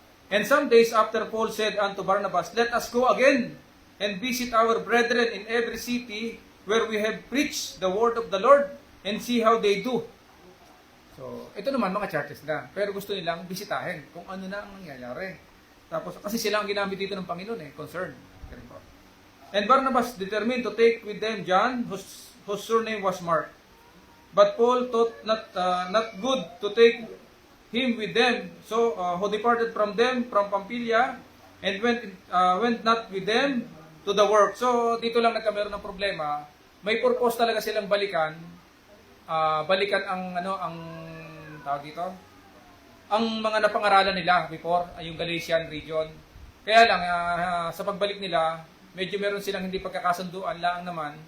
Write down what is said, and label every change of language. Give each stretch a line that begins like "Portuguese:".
English: And some days after Paul said unto Barnabas, let us go again and visit our brethren in every city where we have preached the word of the Lord and see how they do.
Filipino: So, ito naman mga churches na. Pero gusto nilang bisitahin kung ano na ang nangyayari. Tapos, kasi sila ang ginamit dito ng Panginoon concern.
English: And Barnabas determined to take with them John, whose surname was Mark. But Paul thought not good to take him with them. So who departed from them from Pamphylia and went not with them to the work.
Filipino: So dito lang nagkameron ng problema. May purpose talaga silang balikan. Balikan ang tawag dito. Ang mga napangaralan nila before, yung Galatian region. Kaya lang sa pagbalik nila, medyo meron silang hindi pagkakasunduan lang naman.